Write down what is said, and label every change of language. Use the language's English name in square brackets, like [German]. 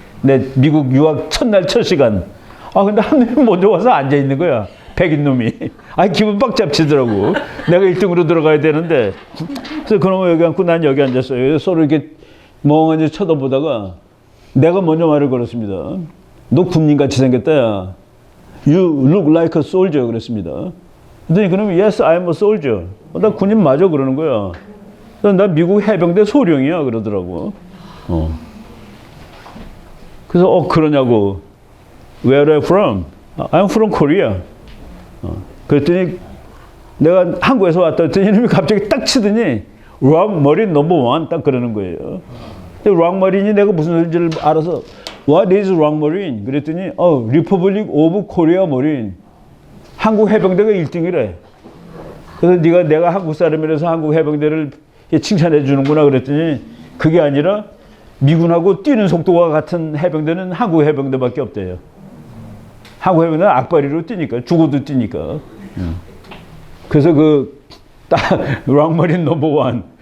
[Korean] 내 미국 유학 첫날 첫 시간. 근데 한 놈이 먼저 와서 앉아 있는 거야. 백인 놈이. 기분 빡 잡치더라고. 내가 1등으로 들어가야 되는데. 그래서 그놈은 여기 앉고 난 여기 앉았어요. 서로 이렇게 멍하니 쳐다보다가 내가 먼저 말을 걸었습니다. 너 군인같이 생겼다, 야. [English] You look like a soldier. [Korean] 그랬습니다. 그랬더니 그러면 [English] yes, I'm a soldier. [Korean] 나 군인 맞아. 그러는 거야. 나 미국 해병대 소령이야. 그러더라고. 그래서 그러냐고. [English] Where are you from? I'm from Korea. [Korean] 그랬더니 내가 한국에서 왔다 했더니 이놈이 갑자기 딱 치더니 락머린 넘버 1 딱 그러는 거예요. 락머린이 내가 무슨 소리인지를 알아서 [English] What is [Korean] 락머린? 그랬더니 [English] Republic of Korea 머린. [Korean] 한국 해병대가 1등이래. 그래서 내가 한국 사람이라서 한국 해병대를 칭찬해 주는구나 그랬더니 그게 아니라 미군하고 뛰는 속도가 같은 해병대는 한국 해병대밖에 없대요. 한국 해병대는 악바리로 뛰니까 죽어도 뛰니까. 그래서 딱 락머린 넘버 1.